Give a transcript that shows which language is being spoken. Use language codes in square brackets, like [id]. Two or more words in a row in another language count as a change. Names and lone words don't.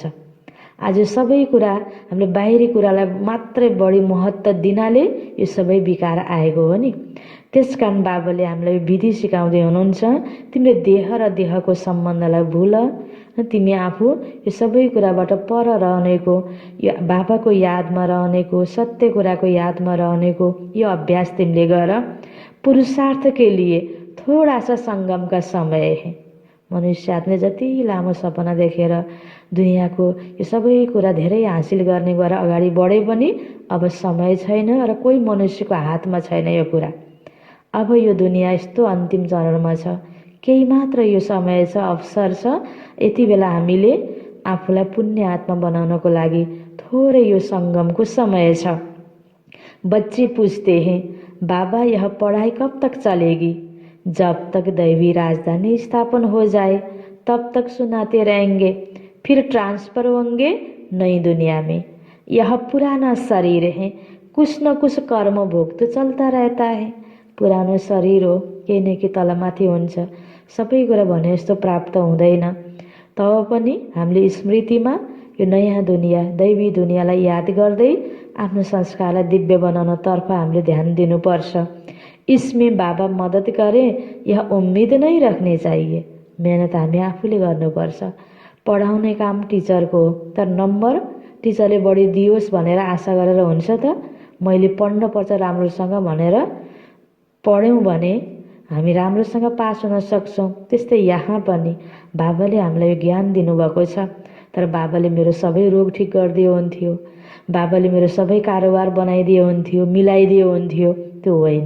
[ne] आज सबै कुरा हामीले बाहिरी कुरालाई मात्रै बढी महत्त्व दिनाले यो सबै विकार आएको हो नि। त्यसकारण बाबाले हामीलाई विधि सिकाउँदै हुनुहुन्छ, तिमीले देह र देहको सम्बन्धलाई भुल, तिमी आफू यो सबै कुराबाट पर रहनेको, यो बाबाको यादमा रहनेको, सत्य कुराको यादमा रहनेको यो अभ्यास तिमीले गर। [hi] पुरुषार्थ के लिए थोड़ा सा संगम का समय है। [ne] मनुष्य आत्माले जति लामो सपना देखेर दुनियाँको यो सबै कुरा धेरै हासिल गर्ने गरेर अगाडि बढे पनि अब समय छैन र कोही मनुष्यको हातमा छैन यो कुरा। अब यो दुनियाँ यस्तो अन्तिम चरणमा छ, केही मात्र यो समय छ, अवसर छ। यति बेला हामीले आफूलाई पुण्य आत्मा बनाउनको लागि थोरै यो संगमको समय छ। [hi] बच्चे पूछते हैं, बाबा यह पढ़ाई कब तक चलेगी? जब तक दैवी राजधानी स्थापन हो जाए तब तक सुनाते रहेंगे, फिर ट्रांसफर होंगे नई दुनिया में। यह पुराना शरीर है, कुछ न कुछ कर्म भोग तो चलता रहता है। [ne] पुरानो शरीर हो, केही न केही तलमाथि हुन्छ, सबै कुरा भने जस्तो प्राप्त हुँदैन। तब पनि हामीले स्मृतिमा यो नयाँ दुनियाँ, दैवी दुनियाँलाई याद गर्दै आफ्नो संस्कारलाई दिव्य बनाउनतर्फ हामीले ध्यान दिनुपर्छ। [hi] इसमें बाबा मद्दत करे यह उम्मीद नहीं रखनी चाहिए। [ne] मेहनत हामी आफूले गर्नुपर्छ। पढाउने काम टिचरको हो, तर नम्बर टिचरले बढी दियोस् भनेर आशा गरेर हुन्छ त? मैले पढ्नुपर्छ राम्रोसँग भनेर पढ्यौँ भने हामी राम्रोसँग पास हुन सक्छौँ। त्यस्तै यहाँ पनि बाबाले हामीलाई यो ज्ञान दिनुभएको छ, तर बाबाले मेरो सबै रोग ठिक गरिदियो हुन्थ्यो, बाबाले मेरो सबै कारोबार बनाइदियो हुन्थ्यो, मिलाइदियो हुन्थ्यो, त्यो होइन।